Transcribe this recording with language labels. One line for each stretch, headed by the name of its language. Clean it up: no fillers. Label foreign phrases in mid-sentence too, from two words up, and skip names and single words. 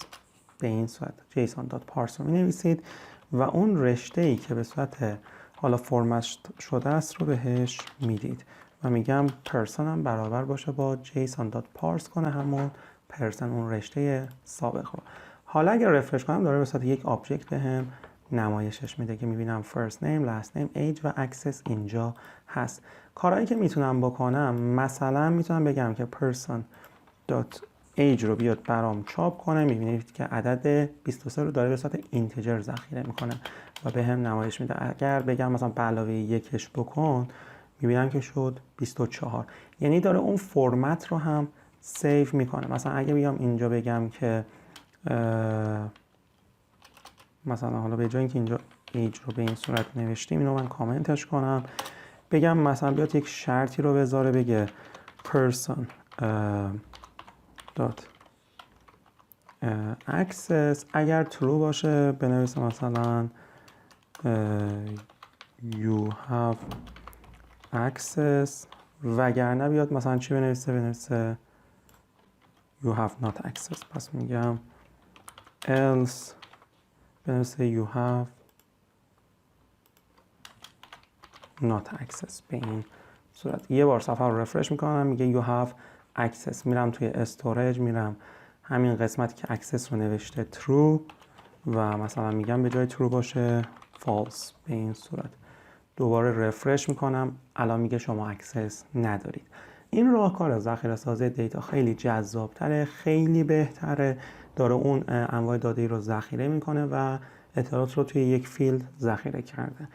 Persian: به این صورت
English: JSON dot parse
Persian: رو می‌نویسید و اون رشته‌ای که به صورت حالا فرمت شده است رو بهش میدید و میگم پرسون هم برابر باشه با
English: JSON dot parse
Persian: کنه همون پرسون، اون رشته سابق رو. حالا اگر رفرش کنم داره به صورت یک آبجکت بهم نمایشش میده که میبینم
English: first name, last name, age
Persian: و access اینجا هست. کارهایی که میتونم بکنم، مثلا میتونم بگم که
English: person dot age
Persian: رو بیاد برام چاپ کنه، میبینید که عدد 23 رو داره به صورت اینتجر ذخیره میکنه و به هم نمایش میده. اگر بگم مثلا به علاوه یکش بکن، میبینم که شد 24. یعنی داره اون فرمت رو هم سیو میکنه. مثلا اگه بیام اینجا بگم که مثلا حالا به جای اینکه اینجا ایج رو به این صورت نوشتیم، اینو من کامنتش کنم، بگم مثلا بیاد یک شرطی رو بذاره، بگه person
English: dot access،
Persian: اگر true باشه بنویسه مثلا
English: you have access،
Persian: وگرنه بیاد مثلا چی بنویسه
English: you have not access.
Persian: پس میگم else بنویسه
English: you have not access.
Persian: به این صورت یه بار صفحه رو رفرش میکنم، میگه
English: you have access.
Persian: میرم توی استوریج، میرم همین قسمتی که access رو نوشته true و مثلا میگم به جای true باشه false. به این صورت دوباره رفرش میکنم، الان میگه شما access ندارید. این راهکار ذخیره سازی دیتا خیلی جذابتره، خیلی بهتره، داره اون انواع داده ای رو ذخیره میکنه و اطلاعات رو توی یک فیلد ذخیره کرده.